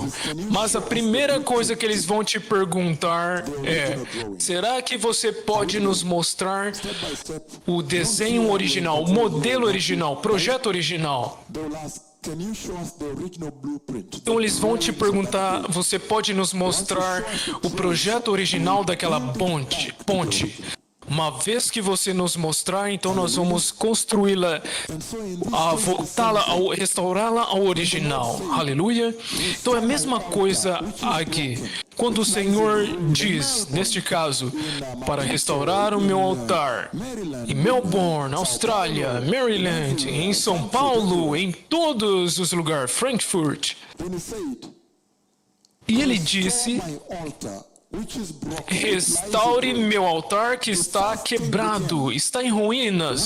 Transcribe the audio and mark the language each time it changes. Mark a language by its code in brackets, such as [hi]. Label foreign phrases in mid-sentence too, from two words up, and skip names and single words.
[pt] Mas a primeira coisa que eles vão te perguntar é, será que você pode nos mostrar o desenho original, o modelo original, o projeto original? Então eles vão te perguntar, você pode nos mostrar o projeto original daquela ponte? Uma vez que você nos mostrar, então nós vamos construí-la, voltá-la, restaurá-la ao original. Aleluia. Então é a mesma coisa aqui. Quando o Senhor diz, neste caso, para restaurar o meu altar, em Melbourne, Austrália, Maryland, em São Paulo, em todos os lugares, Frankfurt, e ele disse, restaure meu altar que está quebrado, está em ruínas.